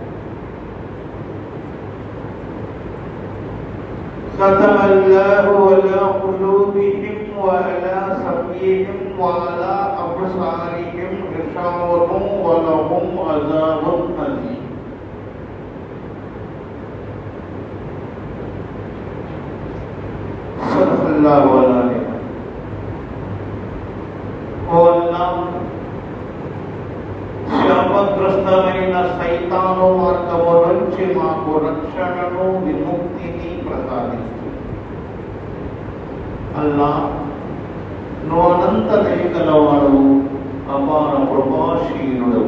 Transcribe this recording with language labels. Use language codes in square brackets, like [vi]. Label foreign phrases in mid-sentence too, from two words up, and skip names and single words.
[ar] ختم الله على قلوبهم وعلى سمعهم وعلى أبصارهم غشاوة ولهم عذاب أليم. صدق الله العظيم. [te] శాపగ్రస్తమైన సైతాను మార్గము నుంచి మాకు రక్షణను విముక్తిని ప్రసాదించు. అల్లా, నువ్వు అనంత దయగలవాడు, అపార కృపాశీలుడు.